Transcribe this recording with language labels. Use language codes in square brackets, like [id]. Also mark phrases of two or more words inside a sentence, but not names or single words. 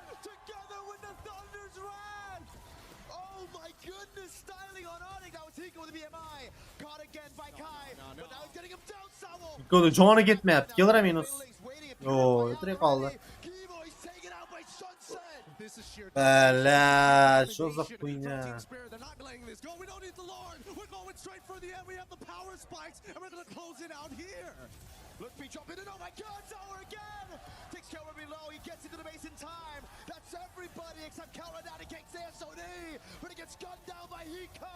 [uz] Hiko'da joni ketmayapti. Kelra minus. Yo, o'tirib qoldi. Bala, [ru] что за хуйня? [en] Let's be jumping in. Oh my God, Zower again! Takes Kelra below. He gets into the base in time. That's everybody except Kelra down against the SOD. But he gets gunned down by Hiko.